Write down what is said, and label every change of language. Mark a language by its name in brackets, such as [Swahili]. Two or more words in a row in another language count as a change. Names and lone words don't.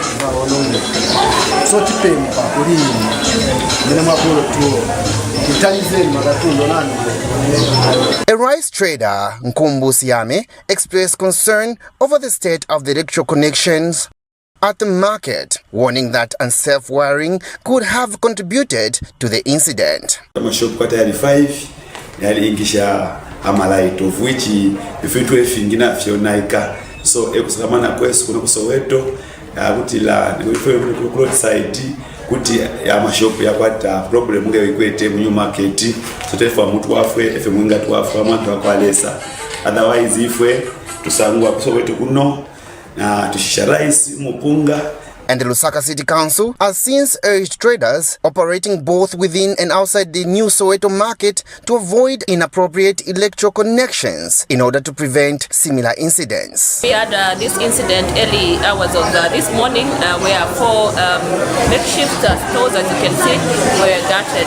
[English] A rice trader, Nkumbu Siame, expressed concern over the state of the electrical connections at the market, warning that unsafe wiring could have contributed to the incident. [Bemba] Shop kwa tayari 5 yali ingisha amalight [English] of which [Bemba] ifitwe efingina fyonaika so ekusakamana kwesu kuna kusoweto kuti la ifwe ku roadside kuti amashop yakwata problem ngeyikwete mu [English] new market [Bemba] so tefa mutu wafwe efe mwinga tuwafwe amantu akwalesa otherwise ifwe tusangwa kusoweto kuno na tushisha rice mupunga. [English] And the Lusaka City Council has since urged traders operating both within and outside the new Soweto market to avoid inappropriate electrical connections in order to prevent similar incidents. We had this incident early hours of this morning where 4 makeshift stores, as you can see, were gutted.